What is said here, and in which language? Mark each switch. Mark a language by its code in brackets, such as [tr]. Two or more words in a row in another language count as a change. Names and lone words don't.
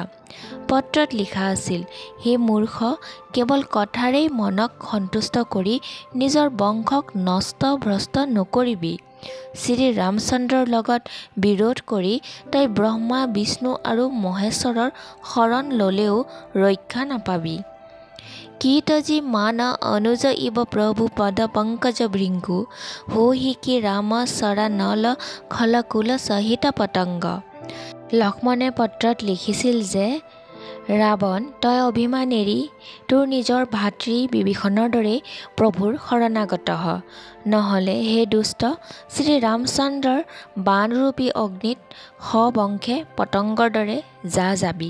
[as] পত্ৰত লিখা আছিল, হে মূৰ্খ, কেৱল কথাৰেই মনক সন্তুষ্ট কৰি নিজৰ বংশক নষ্ট ভ্ৰষ্ট নকৰিবি। শ্ৰী ৰামচন্দ্ৰৰ লগত বিৰোধ কৰি তই ব্ৰহ্মা বিষ্ণু আৰু মহেশ্বৰৰ শৰণ ল'লেও ৰক্ষা নাপাবি। [awa] कीटजी मान अनुज इव प्रभु पद पंकज भृंगु हो हि कि राम सरा नल खलकुल सहित पतंग। [as] লক্ষ্মণে পত্ৰত লিখিছিল যে ৰাৱণ তই অভিমান এৰি তোৰ নিজৰ ভাতৃ বিভীষণৰ দৰে প্ৰভুৰ শৰণাগত হ, নহ'লে হে দুষ্ট শ্ৰীৰামচন্দ্ৰৰ বাণৰূপী অগ্নিত সবংশে পতংগৰ দৰে যা যাবি।